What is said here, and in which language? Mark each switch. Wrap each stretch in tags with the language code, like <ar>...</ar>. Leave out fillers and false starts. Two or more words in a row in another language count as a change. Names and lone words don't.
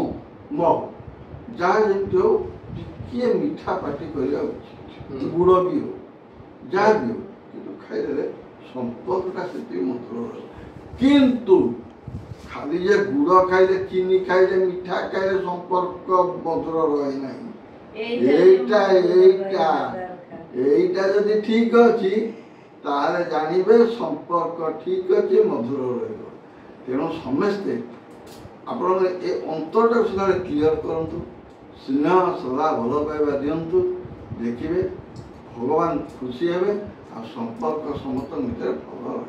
<or>ଯାହା ଯେମିତି ହଉ ଟିକିଏ ମିଠା ପାଟି କରିବା ଉଚିତ। ଗୁଡ଼ ବି ହଉ ଯାହା ବି ହଉ, କିନ୍ତୁ ଖାଇଦେଲେ ସମ୍ପର୍କଟା ସେତିକି ମଧୁର ରହିବ। କିନ୍ତୁ ଖାଲି ଯେ ଗୁଡ଼ ଖାଇଲେ, ଚିନି ଖାଇଲେ, ମିଠା ଖାଇଲେ ସମ୍ପର୍କ ମଧୁର ରହେ ନାହିଁ। ଏଇଟା ଯଦି ଠିକ ଅଛି ତାହେଲେ ଜାଣିବେ ସମ୍ପର୍କ ଠିକ୍ ଅଛି, ମଧୁର ରହିବ। ତେଣୁ ସମସ୍ତେ ଆପଣଙ୍କ ଏ ଅନ୍ତରଟାକୁ ସେତେବେଳେ କ୍ଲିଅର କରନ୍ତୁ, ସ୍ନେହ ଶ୍ରଦ୍ଧା ଭଲ ପାଇବା ଦିଅନ୍ତୁ, ଦେଖିବେ ଭଗବାନ ଖୁସି ହେବେ ଆଉ ସମ୍ପର୍କ ସମସ୍ତଙ୍କ ଭିତରେ ଭଲ ରହିବ।</or>